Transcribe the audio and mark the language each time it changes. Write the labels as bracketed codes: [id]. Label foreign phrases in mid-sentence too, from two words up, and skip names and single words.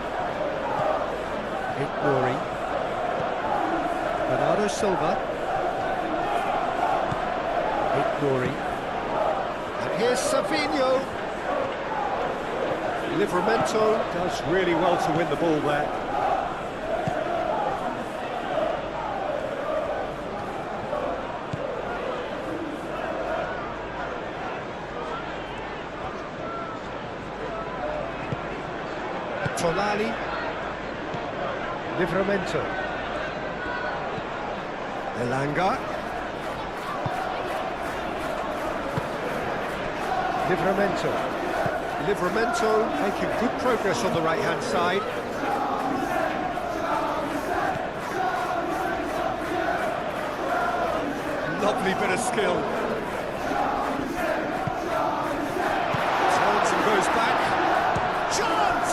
[en] Nuri. Bernardo Silva. Nuri. And here's Savinho. Livramento does really well to win the ball there. Tonali. Livramento. Elanga. Livramento making good progress on the right-hand side. Lovely bit of skill. Turns and goes back. Chance!